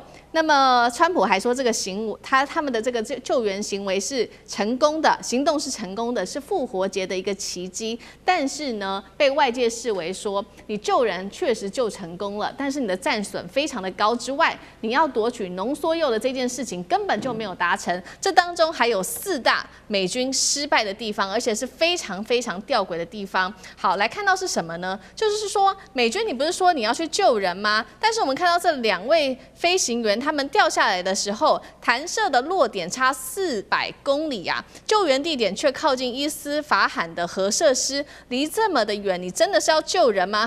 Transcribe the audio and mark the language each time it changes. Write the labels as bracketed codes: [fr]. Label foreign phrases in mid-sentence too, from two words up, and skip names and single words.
[zh] 那麼川普還說這個他們的這個救援行為是成功的，行動是成功的，是復活節的一個奇蹟。但是呢，被外界視為說你救人確實救成功了，但是你的戰損非常的高之外，你要奪取濃縮鈾的這件事情根本就沒有達成。這當中還有4大美軍失敗的地方，而且是非常非常弔詭的地方。好，來看到是什麼呢？就是說美軍，你不是說你要去救人嗎？但是我們看到這2位飛行員。他們掉下來的時候，彈射的落點差400公里啊，救援地點卻靠近伊斯法罕的核設施，離這麼的遠，你真的是要救人嗎？